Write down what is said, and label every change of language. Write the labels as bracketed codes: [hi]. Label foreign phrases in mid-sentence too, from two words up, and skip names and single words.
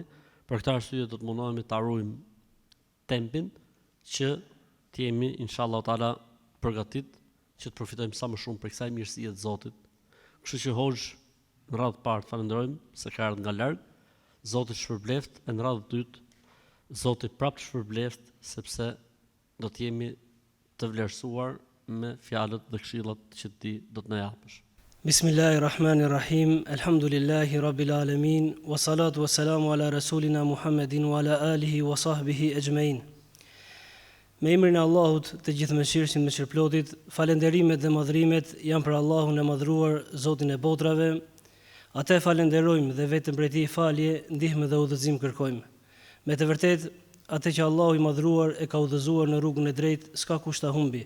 [sq] Për këtë arsye do të mundohemi ta ruajmë tempin që të jemi [ar] إن شاء الله تعالى [sq] përgatit që të përfitojmë sa më shumë për kësaj mirësie të Zotit. Kështu që Hoxh, në radhë parë falenderojmë se ka ardhur nga larg, Zoti shpërbleft, e në radhë dytë Zoti prapë shpërbleft, sepse do të jemi të vlerësuar me fjalët dhe këshillat që Ti do të na japësh. [ar] بسم الله الرحمن الرحيم. الحمد لله رب العالمين، والصلاة والسلام على رسولنا محمد وعلى آله وصحبه أجمعين. [sq] Me emrin e Allahut, të gjithë mëshirshëm, mëshirëplotit, falenderimet dhe madhrimet janë për Allahun e madhruar, Zotin e botrave. Atë falenderojmë dhe vetëm prej Tij falje, ndihmë dhe udhëzim kërkojmë. Me të vërtetë, atë që Allahu i madhruar e ka udhëzuar në rrugën e drejtë, s'ka kush ta humbi.